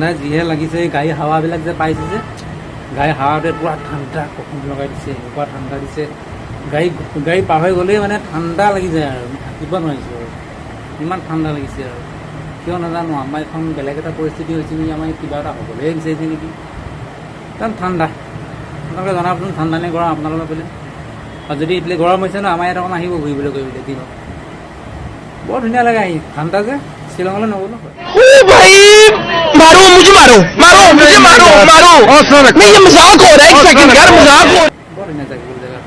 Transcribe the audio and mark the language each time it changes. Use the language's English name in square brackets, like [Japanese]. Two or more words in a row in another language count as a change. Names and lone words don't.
[Assamese] যিহে লাগিছে গাড়ী হাৱাবিলাক যে পাইছে যে গাড়ী হাৱাটোৱে পূৰা ঠাণ্ডা কপনি লগাই দিছে এনেকুৱা ঠাণ্ডা দিছে গাড়ী পাৰ হৈ গ'লেই মানে ঠাণ্ডা লাগি যায় আৰু থাকিব নোৱাৰিছোঁ আৰু ইমান ঠাণ্ডা লাগিছে আৰু কিয় নাজানো আমাৰ এখন বেলেগ এটা পৰিস্থিতি হৈছে নেকি আমাৰ কিবা এটা হ'বলৈ বিচাৰিছে নেকি একদম ঠাণ্ডা। আপোনালোকে জনাবচোন ঠাণ্ডা নে গৰম আপোনালোকৰ ফালে আৰু যদি এইফালে গৰম হৈছে ন আমাৰ ইয়াত অকণ আহিব ঘূৰিবলৈ কৰিবলৈ দিনত বৰ ধুনীয়া লাগে আহি ঠাণ্ডা যে শ্বিলঙলৈ নগ'লো [Hindi] भाई मारो मुझे मारो मैं ये मजाक हो रहा है एक सेकंड यार मजाक हो [Assamese] বৰ ধুনীয়া জেগা